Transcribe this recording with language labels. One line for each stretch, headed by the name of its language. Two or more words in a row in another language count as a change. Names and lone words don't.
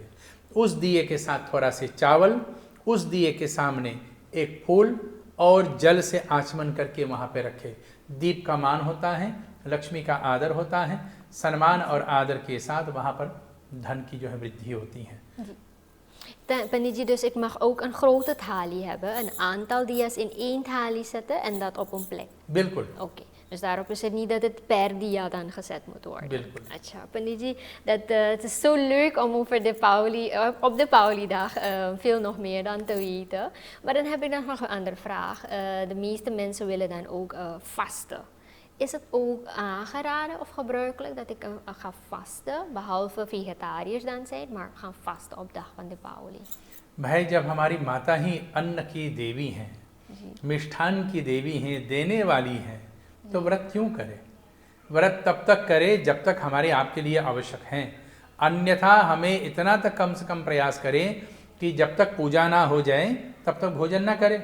Hindi: उस दिए के साथ थोड़ा से चावल, उस दिए के सामने एक फूल और जल से आचमन करके वहाँ पे रखे। दीप का मान होता है, लक्ष्मी का आदर होता है, सम्मान और आदर के साथ वहाँ पर धन की जो है वृद्धि होती है। Pandit जी,
Dutch: dus ik mag ook een grote thali hebben, een aantal dia's in één thali zetten en dat op een plek.
Hindi: बिल्कुल।
Dutch: Oké, dus daarop is het niet dat het per dia dan gezet moet worden.
Hindi: बिल्कुल। अच्छा, Pandit जी,
Dutch: het is zo leuk om over de op de Pauli-dag veel nog meer dan te weten. Maar dan heb ik nog een andere vraag. De meeste mensen willen dan ook vasten. Is het ook aangeraden of gebruikelijk dat ik ga vasten, behalve vegetariërs dan zijn, maar gaan vasten op dag van de Pauli?
Hindi: भाई, जब हमारी माता ही अन्न की देवी हैं, मिष्ठान की देवी हैं, देने वाली हैं, तो व्रत क्यों करे? व्रत तब तक करे जब तक हमारे आपके लिए आवश्यक हैं, अन्यथा हमें इतना तक कम से कम प्रयास करें कि जब तक पूजा ना हो जाए तब तक भोजन ना करें।